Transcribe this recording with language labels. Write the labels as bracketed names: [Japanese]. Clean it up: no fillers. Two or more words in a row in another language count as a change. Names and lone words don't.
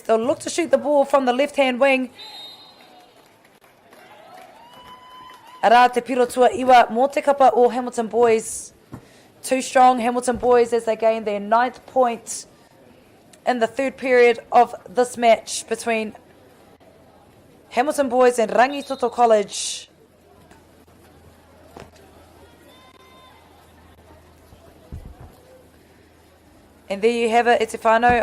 [English] They'll look to shoot the ball from the left-hand wing. [Māori] Ara te pirotua iwa mō te kapa o Hamilton boys. [English] Too strong Hamilton boys as they gain their 9th point in the third period of this match between Hamilton boys and Rangitoto College. And there you have it, [Māori] Iti whānau.